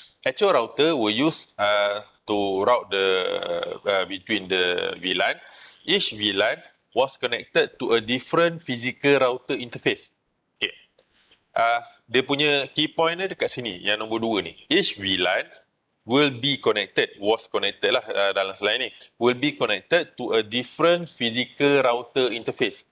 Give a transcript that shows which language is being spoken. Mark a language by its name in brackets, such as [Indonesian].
[English] Actual router will use to route the between the VLAN. Each VLAN was connected to a different physical router interface. Okay. [Malay] Dia punya key point dia dekat sini, yang nombor 2 ni. [English] Each VLAN will be connected, was connected [Malay] lah dalam slide ni, [English] will be connected to a different physical router interface.